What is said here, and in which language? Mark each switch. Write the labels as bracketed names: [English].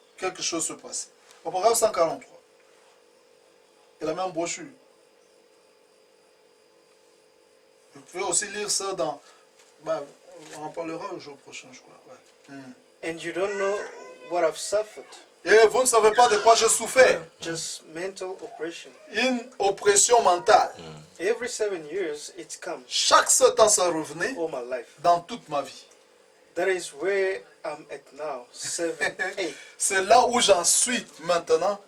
[French] Quelque chose se passait. Au programme 143. Et la même brochure. Vous pouvez aussi lire ça dans... Ben, on en parlera le jour prochain, je crois. Ouais. [English] And you don't know what I've suffered. [French] Et vous ne savez pas de quoi je souffrais. [English] Just mental oppression. [French] Une oppression mentale. [English] Every 7 years, it's come [French] Chaque 7 ans, ça revenait [English] all my life. [French] dans toute ma vie. [English] That is where I'm at now. 7, 8. [French] C'est là où j'en suis maintenant.